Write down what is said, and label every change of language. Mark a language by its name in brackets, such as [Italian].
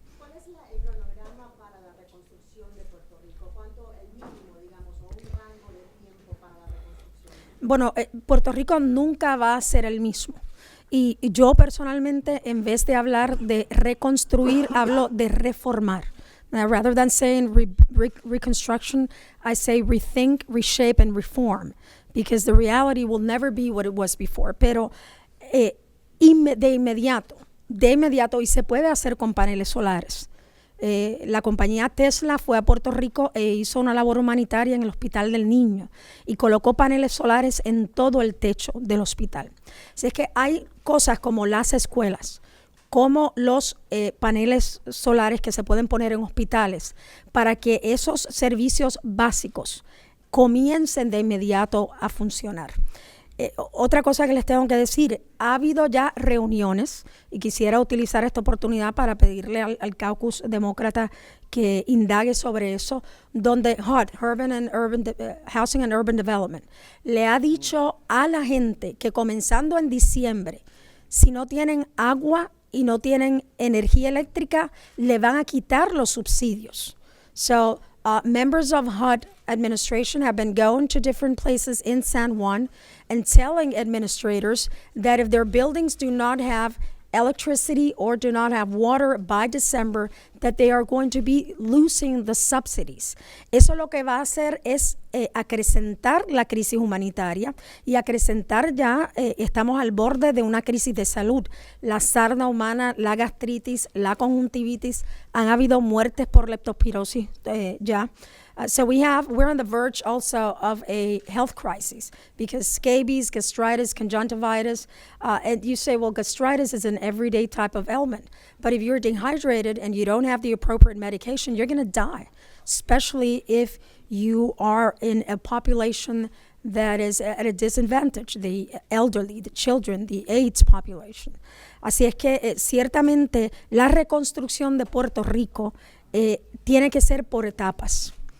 [Spanish] ¿Cuál es el cronograma para la reconstrucción de Puerto Rico? ¿Cuánto el mínimo, digamos, o un rango de tiempo para la reconstrucción? Bueno, Puerto Rico nunca va a ser el mismo. Y yo personalmente, en vez de hablar de reconstruir, hablo de reformar. [English] Rather than saying reconstruction, I say rethink, reshape, and reform. Because the reality will never be what it was before. [Spanish] Pero de inmediato, y se puede hacer con paneles solares. La compañía Tesla fue a Puerto Rico e hizo una labor humanitaria en el Hospital del Niño y colocó paneles solares en todo el techo del hospital. Así es que hay cosas como las escuelas, como los paneles solares que se pueden poner en hospitales para que esos servicios básicos comiencen de inmediato a funcionar. Otra cosa que les tengo que decir, ha habido ya reuniones y quisiera utilizar esta oportunidad para pedirle al caucus demócrata que indague sobre eso, donde Housing and Urban Development le ha dicho a la gente que comenzando en diciembre, si no tienen agua y no tienen energía eléctrica, le van a quitar los subsidios. [English] So, members of HUD administration have been going to different places in San Juan and telling administrators that if their buildings do not have electricity or do not have water by December, that they are going to be losing the subsidies. [Spanish] Eso lo que va a hacer es acrecentar la crisis humanitaria y acrecentar ya, estamos al borde de una crisis de salud. La sarna humana, la gastritis, la conjuntivitis, han habido muertes por leptospirosis ya. [English] So we're on the verge also of a health crisis because scabies, gastritis, conjunctivitis, and you say, well, gastritis is an everyday type of ailment. But if you're dehydrated and you don't have the appropriate medication, you're going to die, especially if you are in a population that is at a disadvantage, the elderly, the children, the AIDS population. [Spanish] Así es que ciertamente la reconstrucción de Puerto Rico tiene que ser por etapas.